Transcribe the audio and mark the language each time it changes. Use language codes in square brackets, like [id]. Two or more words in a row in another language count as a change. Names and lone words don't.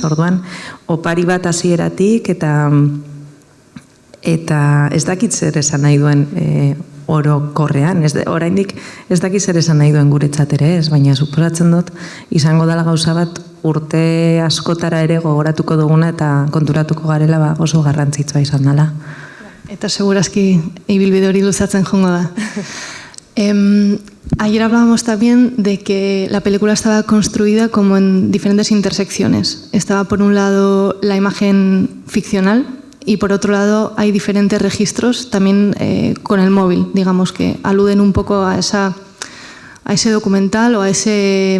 [eu] Orduan, opari bat hasieratik eta ez dakit zer esan nahi duen orokorrean, oraindik ez dakit zer esan nahi duen guretzat ere, ez? Baina suposatzen dut izango dela gauza bat urte askotara ere gogoratuko duguna eta konturatuko garela oso garrantzitsua izan dela. Eta segurazki ibilbide hori luzatzen joango da. [es] Ayer hablábamos también de que la película estaba construida como en diferentes intersecciones. Estaba por un lado la imagen ficcional y por otro lado hay diferentes registros también con el móvil, digamos, que aluden un poco a ese documental o a ese...